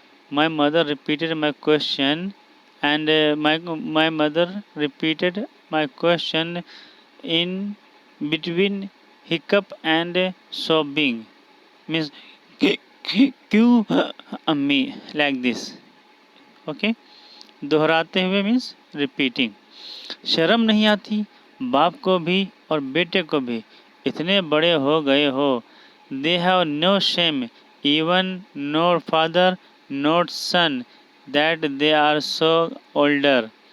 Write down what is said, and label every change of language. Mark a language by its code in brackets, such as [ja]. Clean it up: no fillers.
[en] My mother repeated my question and my mother repeated my question in between hiccup and sobbing. Means [hi] क्यों अम्मी, [en] like this. Okay, [hi] दोहराते हुए [en] means repeating. [hi] शर्म नहीं आती बाप को भी और बेटे को भी. इतने बड़े हो गए हो. [en] They have no shame, even nor father nor son, that they are so older.